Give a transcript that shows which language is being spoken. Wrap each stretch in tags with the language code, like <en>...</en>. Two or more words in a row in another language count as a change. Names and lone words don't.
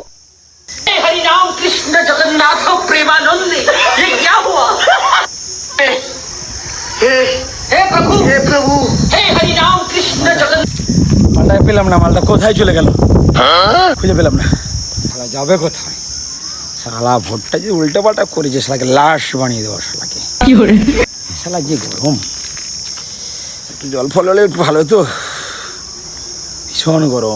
<hi>हरि राम कृष्ण जगन्नाथ प्रेमानंद ये क्या हुआ? हे प्रभु हे हरि राम कृष्ण जगन्नाथ।</hi> <bn>মালটা পেলাম না, মালটা কোথায় চলে গেল? খুঁজে পেলাম না। শালা যাবে কোথায়? শালা ভোটটা যে উল্টো পাল্টা করেছে, শালাকে লাশ বানিয়ে দেবো শালাকে। কি করে শালা যে গরম, একটু জল ফল হলে একটু ভালো হতো। ভীষণ গরম।</bn>